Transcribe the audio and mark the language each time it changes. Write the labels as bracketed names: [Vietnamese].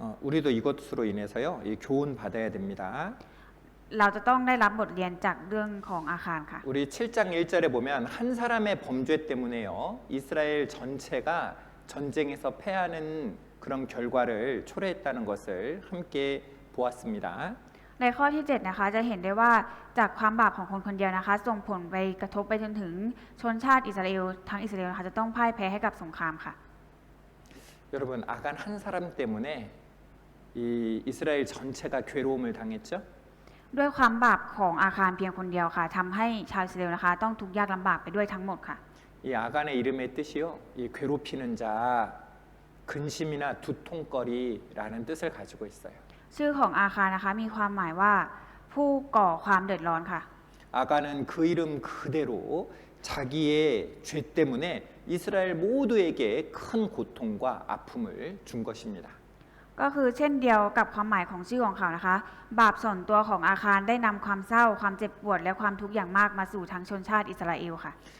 [Korean] 우리도 이것으로 인해서요, 교훈 받아야 됩니다. [Thai] เราจะต้องได้รับบทเรียนจากเรื่องของอาคารค่ะ [Korean] 우리 7장 1절에 보면 한 사람의 범죄 때문에요, 이스라엘 전체가 전쟁에서 패하는 그런 결과를 초래했다는 것을 함께 보았습니다. [Thai] ในข้อที่ 7 นะคะจะเห็นได้ว่าจากความบาปของคนคนเดียวนะคะส่งผลไปกระทบไปจนถึงชนชาติอิสราเอลทั้งอิสราเอลนะคะจะต้องพ่ายแพ้ให้กับสงครามค่ะ [Korean] 여러분, 아간 한 사람 때문에 이 이스라엘 전체가 괴로움을 당했죠. [Thai] ด้วยความบาปของอาคารเพียงคนเดียวค่ะทำให้ชาวอิสราเอลนะคะต้องทุกข์ยากลำบากไปด้วยทั้งหมดค่ะ [Korean] 이 아간의 이름의 뜻이요, 이 괴롭히는 자, 근심이나 두통거리라는 뜻을 가지고 있어요. [Thai] ชื่อของอาคารนะคะมีความหมายว่าผู้ก่อความเดือดร้อนค่ะ [Korean] 아간은 그 이름 그대로 자기의 죄 때문에 이스라엘 모두에게 큰 고통과 아픔을 준 것입니다. [Thai] ก็คือเช่นเดียวกับความหมายของชื่อของเขานะคะ บาปส่วนตัวของอาคารได้นำความเศร้าความเจ็บปวดและความทุกข์อย่างมากมาสู่ทั้งชนชาติอิสราเอลค่ะ